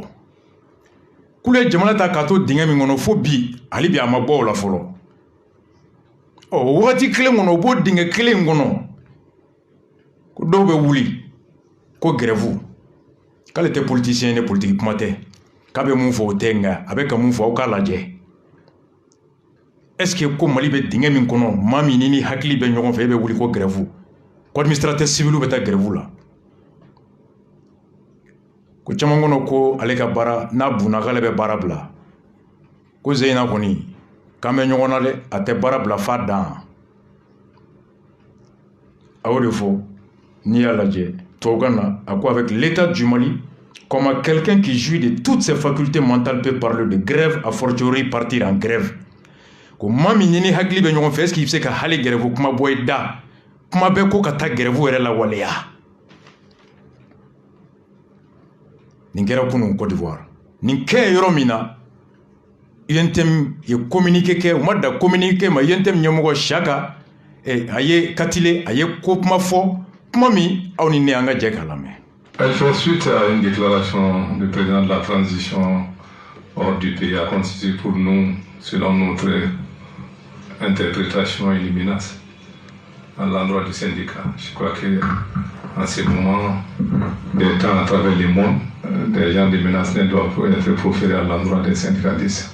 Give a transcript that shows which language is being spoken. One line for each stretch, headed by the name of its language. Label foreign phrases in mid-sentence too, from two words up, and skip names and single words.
Bambara: K'ulu ye jamana ta k'a to dingɛ min kɔnɔ fo bi hali bi a ma bɔ o la fɔlɔ. Ɔ wagati kelen kɔnɔ o b'o dingɛ kelen in kɔnɔ ko dɔw bɛ wuli ko grève k'ale tɛ politicien ye, politique kuma tɛ, k'a bɛ mun fɔ o tɛ nka a bɛ ka mun fɔ aw k'a lajɛ.
French: Est-ce que
Bambara: ko Mali bɛ dingɛ min kɔnɔ maa min ni hakili bɛ ɲɔgɔn fɛ e bɛ wuli ko grève ko
French: administrateur civil
Bambara: bɛ taa grève la. Ko caman kɔnɔ ko ale ka baara n'a bunna k'ale bɛ baara bila. Ko Zeyina kɔni k'an bɛ ɲɔgɔn na dɛ, a tɛ baara bila f'a dan. A y'o de fɔ n'i y'a lajɛ tubabukan na a ko
French: avec l'état du Mali, comment quelqu'un qui jouit de toutes ses facultés mentales peut parler de grève, a fortiori partir en grève.
Bambara: Ko maa min ni hakili bɛ ɲɔgɔn fɛ
French: est-ce qu'il
Bambara: bɛ se ka hali grève kuma bɔ i da, kuma bɛ ko ka taa grève yɛrɛ la waleya. Nin kɛra kunun Côte d'Ivoire. Nin kɛ yɔrɔ min na UNTM ye communiqué kɛ, u ma da communiqué ma UNTM ɲɛmɔgɔ Chaka a ye Katile a ye ko kuma fɔ, kuma min aw ni ne an ka jɛ k'a lamɛn.
French: Elle fait suite à une déclaration du président de la transition hors du pays a constitué pour nous, selon notre interprétation, une menace à l'endroit du syndicat. Je crois qu'en ce moment, des temps à travers le monde, des gens de menaces ne doivent être proférés à l'endroit des syndicalistes.